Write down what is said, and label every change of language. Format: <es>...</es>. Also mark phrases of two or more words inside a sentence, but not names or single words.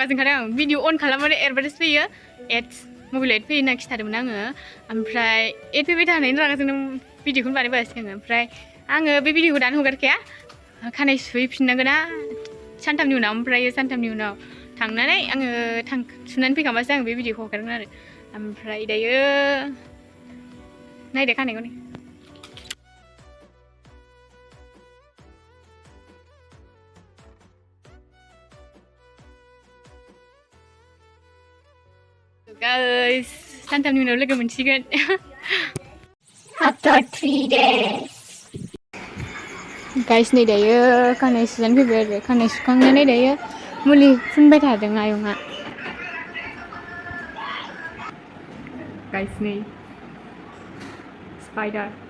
<brx>जोंखादों आं भिडिअ अन खालामबानो एडभार्टाइज फैयो एड्स मबाइल एड फैयो होनना खिन्थादोंमोन आङो ओमफ्राय एड फैबाय थानायनि रागा जोंदों भिडिअखौनो बानायबोआसै आङो ओमफ्राय आङो बे भिडिअखौ दानो हगारखाया खानाय सुहैफिननांगोन ना सानथामनि उनाव ओमफ्राय सानथामनि उनाव थांनानै आङो सुनानै फैखांबासो आं बे भिडिअखौ हगारगोन आरो ओमफ्राय दायो नायदो खानायखौ नै guys सानथामनि उनाव लोगो मोनसिगोन</brx> <en>after 3 days guys</en> <brx>नै दायो खानाय सुनानै फैबाय आरो खानाय सुखांनानै दायो मुलि फुनबाय थादों आयंआ guys नै स्पाइडार</brx>